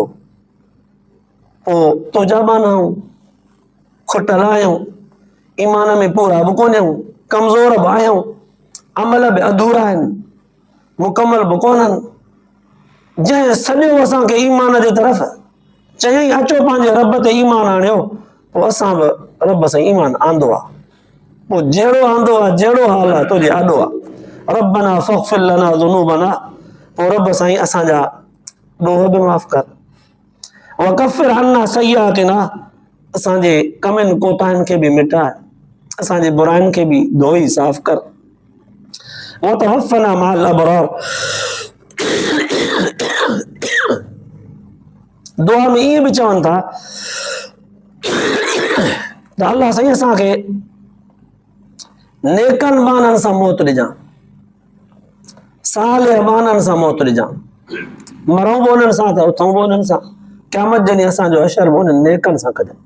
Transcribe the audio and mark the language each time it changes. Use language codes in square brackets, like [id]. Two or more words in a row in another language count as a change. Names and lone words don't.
[sd] पोइ तुंहिंजा बाना आहियूं, खुटल आहियूं, ईमान में पूरा बि कोन आहियूं, कमज़ोर बि आहियूं, अमल बि अधूरा आहिनि, मुकमल बि कोन्हनि। जंहिं सॼो असांखे ईमान जे तरफ़ चयईं अचो पंहिंजे रब ते ईमान आणियो, पोइ असां बि रब सां ईमान आंदो आहे। पोइ जहिड़ो आंदो आहे, जहिड़ो हाल आहे, तुंहिंजे आॾो आहे। [ar] ربنا فاغفر لنا ذنوبنا, [sd] पोइ रब साईं असांजा ॾोह बि माफ़ कर। [ar] وكفر عنا سيئاتنا, [sd] असांजे कमनि कोताहिनि खे बि मिटाए, असांजे बुराइनि खे बि धोई साफ़ कर। [ar] وتوفنا مع الأبرار, [sd] दुआ में ईअं बि चवनि था त अल्लाह साईं असांखे नेकनि माननि सां मौत ॾिजां, सालिह माननि सां मौत ॾिजां, मरूं बि उन्हनि सां त उथूं बि उन्हनि सां, क़यामत जे ॾींहुं असांजो हशर बि उन्हनि नेकनि सां कजां।